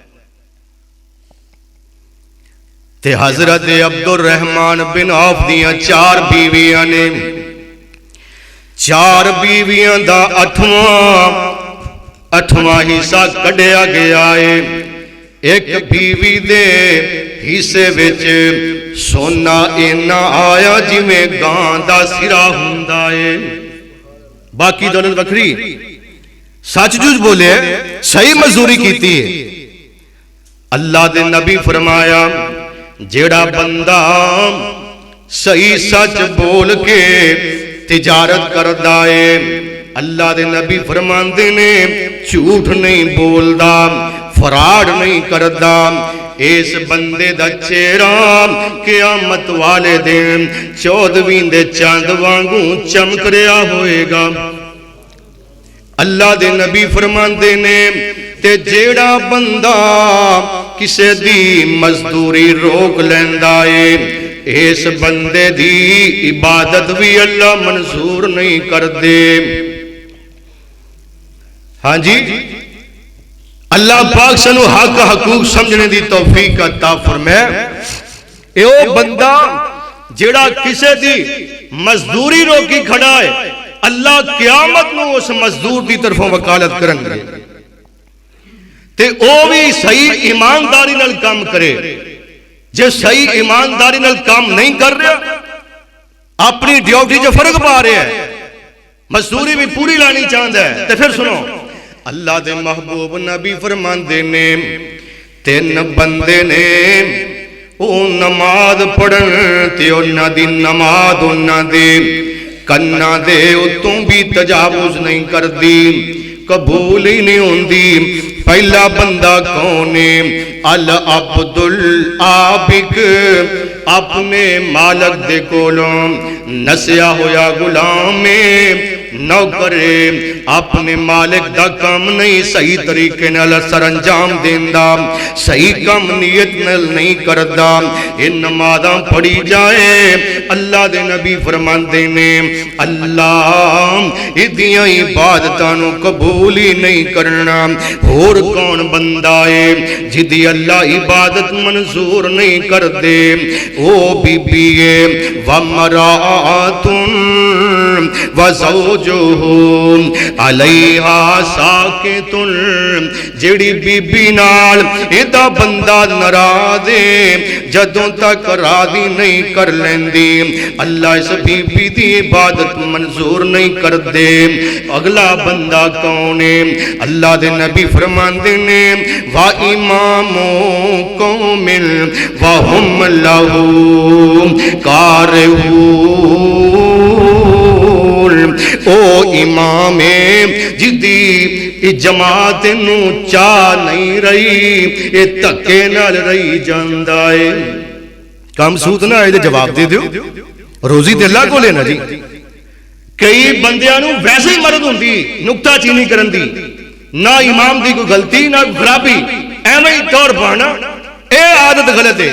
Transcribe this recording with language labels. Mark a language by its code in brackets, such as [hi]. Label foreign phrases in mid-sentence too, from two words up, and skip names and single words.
[pa] تے حضرت عبد الرحمن بن عوف دیاں 4 بیویاں نے، 4 بیویاں دا 8واں حصہ کڈیا گیا ہے۔ ایک بیوی دے حصے وچ سونا اینا آیا جویں گاں دا سرا ہوندا ہے، باقی دولت وکھری۔ سچ جھوٹ بولے، صحیح مزدوری کیتی ہے۔ اللہ دے نبی فرمایا جیڑا بندہ صحیح سچ بول کے تجارت کردا ہے، اللہ دے نبی فرماندے نے جھوٹ نہیں بولدا، فراڈ نہیں کردا، اس بندے دا چہرہ قیامت والے دن 14ویں دے چاند وانگوں چمک رہا ہوئے گا۔ اللہ دے نبی فرماندے نے تے جیڑا بندہ کسے دی مزدوری روک لیندا ہے، اس بندے دی عبادت بھی اللہ منظور نہیں کردے۔ ہاں جی، اللہ پاک سنو حق حقوق سمجھنے دی توفیق عطا فرمائے۔ اے او بندہ جیڑا کسے دی مزدوری روکی کھڑا ہے، اللہ قیامت نو اس مزدور دی طرفوں وکالت کرن گے تے او بھی صحیح ایمانداری نال کام کرے۔ جے صحیح ایمانداری نال کام نہیں کر رہا، اپنی ڈیوٹی جو فرق پا رہے ہیں، مزدوری بھی پوری لانی چاہتا ہے، تے پھر سنو اللہ دے محبوب نبی فرماندے نے 3 بندے نے او نماز پڑھن تے انہاں دی نماز انہاں دے کناں دے اتوں بھی تجاوز نہیں کردی، قبول ہی نہیں ہوندی۔ پہلا بندہ کون ہے؟ [ar] العبد العابق، [pa] اپنے مالک دے کولوں نسیا ہویا غلام نوکر اپنے مالک دا کام نہیں صحیح طریقے نال سر انجام دیندا، صحیح کام نیت نال نہیں کردا، ان نمازاں پڑھی جائے۔ اللہ دے نبی فرماندے نے اللہ ایدیاں عبادتاں نو قبول ہی نہیں کرنا۔ اور کون بندہ ہے جدی اللہ عبادت منظور نہیں کردے؟ او بی بی ہے [ar] وَمَرَاتٌ وَزَوْجُهُ عَلَيْهَا سَاكِتٌ، [pa] جیڑی بی بی نال ایدہ بندہ ناراض ہے جدوں تک راضی نہیں کر لیندی، اللہ اس بی بی دی عبادت منظور نہیں کردے۔ اگلا بندہ کون ہے؟ اللہ دے نبی فرماندے نے [ar] وَإِمَامُ قَوْمٍ وَهُمْ لَهُ كَارِهُونَ، [pa] او امام جدی جماعت نو چاہ نہیں رہی، اے تکے نال رہی جاندا ہے۔ کام سود نہ آئے جواب دے دیو، روزی تے اللہ کو لینا جی۔ کئی بندیاں نو ویسے ہی مرد ہوندی نکتہ چینی کرن دی، نہ امام دی کوئی غلطی نہ خرابی، ایویں ہی طور پانا، اے عادت غلط ہے۔